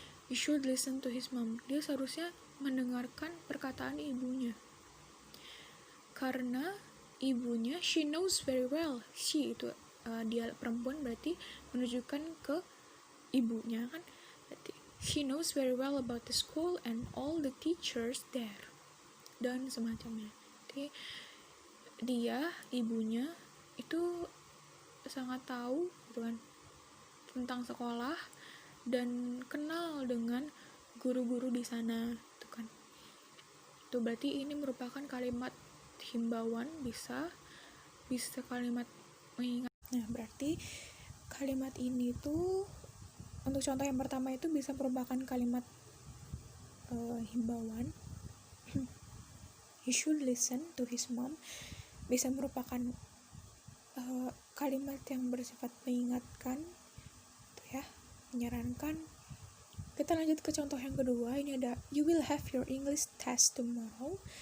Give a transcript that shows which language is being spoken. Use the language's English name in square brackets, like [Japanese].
[English] He should listen to his mom. [Indonesian] Dia seharusnya mendengarkan perkataan ibunya. Karena ibunya, [English] she knows very well. [Indonesian] She itu dia perempuan, berarti menunjukkan ke ibunya kan. Berarti [English] she knows very well about the school and all the teachers there. [Indonesian] Dan semacamnya. Jadi dia, ibunya itu sangat tahu gitu kan tentang sekolah dan kenal dengan guru-guru di sana gitu kan. Itu berarti ini merupakan kalimat himbauan, bisa kalimat mengingat. Nah, berarti kalimat ini tuh untuk contoh yang pertama itu bisa merupakan kalimat himbauan. [English] He should listen to his mom [Indonesian] bisa merupakan kalimat yang bersifat mengingatkan gitu ya, menyarankan. Kita lanjut ke contoh yang kedua. Ini ada, [English] you will have your English test tomorrow.